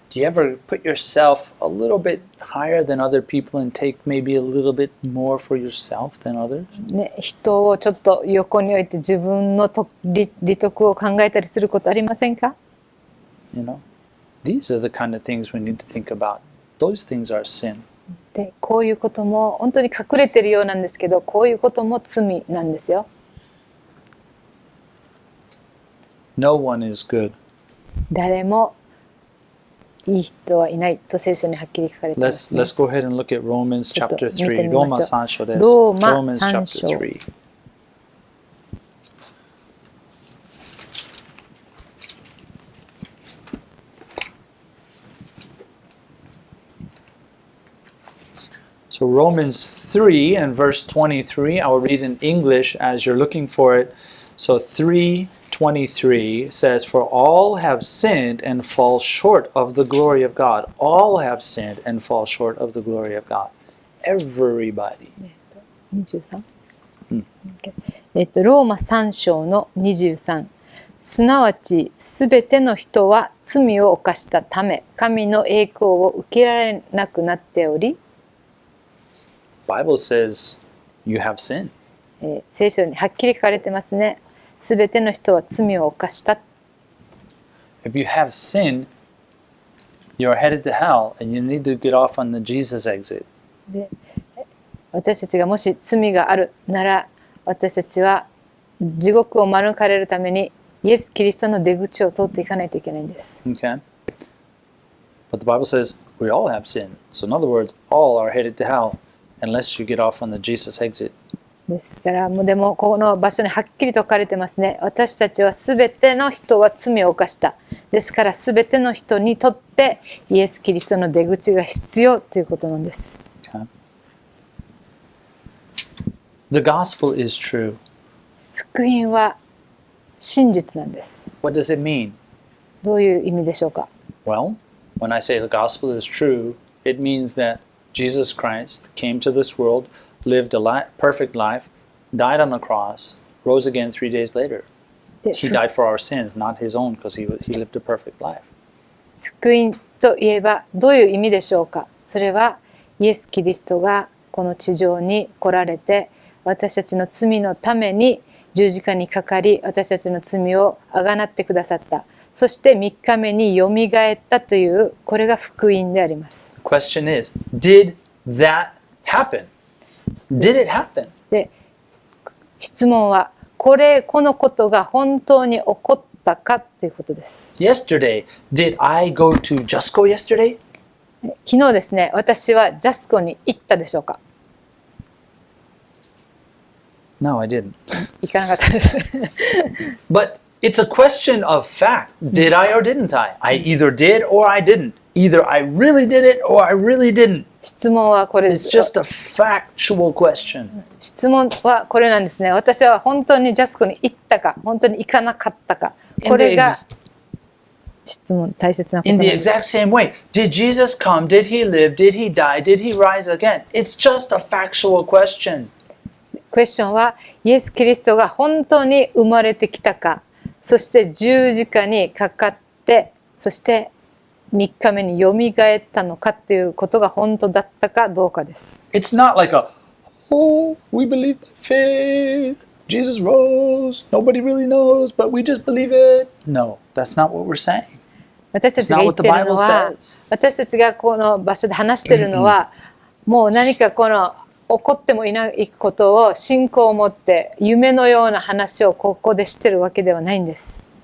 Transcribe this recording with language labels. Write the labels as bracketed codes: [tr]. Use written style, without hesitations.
[en] Do you ever put yourself a little bit higher than other people and take maybe a little bit more for yourself than others? [ja] ね、人をちょっと横に置いて自分の利得を考えたりすることありませんか？ [en] You know, these are the kind of things we need to think about. Those things are sin. [ja] で、こういうことも本当に隠れてるようなんですけど、こういうことも罪なんですよ。 [en] No one is good. [ja] 誰もいい人はいないと聖書にはっきり書かれています、ね。 [en] Let's go ahead and look at Romans chapter 3. [ja] ローマ3章です。ローマ [en] Romans 3 chapter [ja] 章。 [en] 3. So Romans 3 and verse 23, I will read in English as you're looking for it. So 3:23 says, For all have sinned and fall short of the glory of God. All have sinned and fall short of the glory of God. Everybody. [ja] 23? ローマ3章の23。すなわちすべての人は罪を犯したため、神の栄光を受けられなくなっており、 [en] Bible says you have sinned. [ja] 聖書にはっきり書かれてますね。すべての人は罪を犯した。 [en] If you have sinned, you're headed to hell and you need to get off on the Jesus exit. [ja] で、私たちがもし罪があるなら、私たちは地獄を免れるためにイエス・キリストの出口を通っていかないといけないんです。 [en] Okay? But the Bible says we all have sinned. So in other words, all are headed to hell unless you get off on the Jesus exit. [ja] ですからもうでもこの場所にはっきりと書かれてますね。私たちはすべての人は罪を犯した。ですからすべての人にとってイエス・キリストの出口が必要ということなんです。 Okay? [en] The gospel is true. [ja] 福音は真実なんです。 [en] What does it mean? [ja] どういう意味でしょうか？ [en] Well, when I say the gospel is true, it means that Jesus Christ came to this world, lived a perfect life, died on the cross, rose again 3 days later. He died for our sins, not his own, because he lived a perfect life. [ja] 福音といえばどういう意味でしょうか？それはイエス・キリストがこの地上に来られて、私たちの罪のために十字架にかかり、私たちの罪をあがなってくださった。そして3日目によみがえったという、これが福音であります。 [en] The question is, did that happen? Did it happen? [ja] で、質問はこのことが本当に起こっったかっていうことです。 [en] Yesterday, did I go to Justco yesterday? [ja] 昨日ですね、私はジャスコに行ったでしょうか？ [en] No, I didn't. [ja] 行かなかったです。 [en] But it's a question of fact. Did I or didn't I? I either did or I didn't. Either I really did it or I really didn't. [ja] 質問はこれで [en] It's [ja] す。 [en] just a factual question. [ja] 質問はこれなんですね。私は本当にジャスコに行ったか、本当に行かなかったか。これが質問、大切なこと [en] In [ja] なん [en] the [ja] です。 [en] exact same way, did Jesus come? Did he live? Did he die? Did he rise again? It's just a factual question. [ja] クエスチョンは、イエス・キリストが本当に生まれてきたか、そして十字架にかかって、そして3日目によみがえったのかっていうことが本当だったかどうかです。 [en] It's not like oh, we believe by faith. Jesus rose. Nobody really knows, but we just believe it. No, that's not what we're saying. [ja] 私たちが言ってるのは、私たちがこの場所で話しているのは、もう何かこの起こってもいないことを信仰を持って夢のような話をここでしてるわけではないんです。